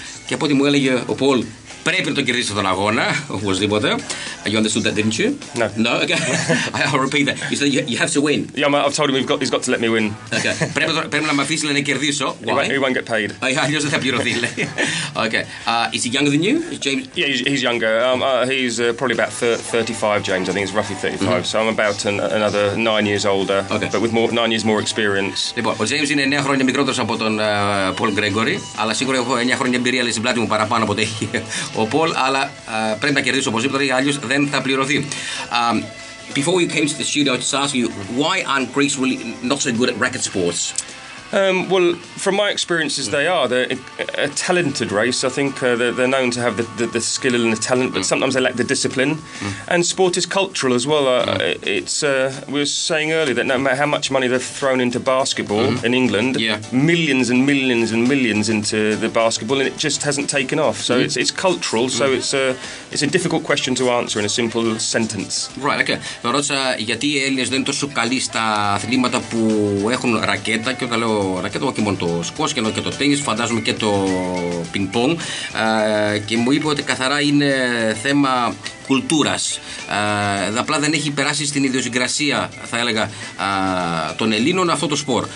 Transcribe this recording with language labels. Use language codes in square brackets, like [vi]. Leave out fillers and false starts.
[el] Και από ό,τι μου έλεγε ο Paul, πρέπει να τον κερδίσει τον αγώνα, οπωσδήποτε. [en] You understood that, didn't you? No. No? Okay. I'll repeat that. You said you have to win. Yeah, I've told him he's got to let me win. Okay. [el] Πρέπει να με αφήσει να κερδίσω. [en] Why? He won't get paid. [el] Αλλιώς δεν θα πληρωθεί, λέει. [en] Okay. Is he younger than you? Is James? Yeah, he's younger. He's probably about 35, James. I think he's roughly 35. So I'm about another 9 years older, but with 9 years more experience. [el] Λοιπόν, ο James είναι 9 χρόνια μικρότερος από τον Paul Gregory, αλλά σίγουρα έχω 9 χρόνια εμπειρία, λέει, στην πλάτη μου παραπάνω από ό,τι έχει ο Paul, αλλά πρέπει να κερδίσω οπωσδήποτε, αλλιώς δεν θα πληρωθεί. [en] Before we came to the studio, I just asked you, why aren't Greece really not so good at racket sports? Well, from my experiences, they're a talented race. I think they're known to have the skill and the talent, but sometimes they lack the discipline. And sport is cultural as well. We were saying earlier that no matter how much money they've thrown into basketball in England, millions and millions and millions into the basketball, and it just hasn't taken off. So it's cultural. So it's a difficult question to answer in a simple sentence. Right. Okay. [el] Με ρώτησα γιατί οι Έλληνες δεν είναι τόσο καλοί στα αθλήματα που έχουν ρακέτα, και όταν λέω ρακέτα, όχι μόνο το σκος και το τένις, φαντάζομαι και το πινκ-πονγκ, και μου είπε ότι καθαρά είναι θέμα κουλτούρας. Απλά δεν έχει περάσει στην ιδιοσυγκρασία, θα έλεγα, των Ελλήνων αυτό το σπορ.